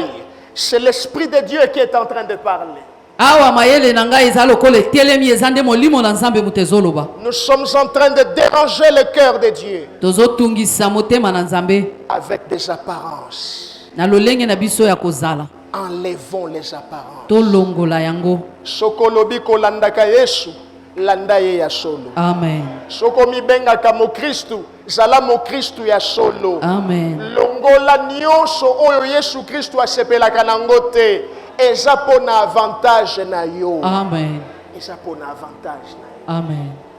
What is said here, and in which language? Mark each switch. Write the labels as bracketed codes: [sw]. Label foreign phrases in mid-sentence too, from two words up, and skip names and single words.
[fr] C'est l'Esprit de Dieu qui est en train de parler. Nous sommes en train de déranger le cœur de Dieu avec des apparences. Enlevons les apparences. [ln] Sokolobi kolandaka Yesu, landa ye ya solo. Amen. Soko mi benga kamo Kristu, zala mo Kristu ya solo. Amen. Longola nyonso oyo Yesu Kristu asepelaka nango te. Eza pona avantage na yo. Amen. Eza pona avantage na yo. Amen.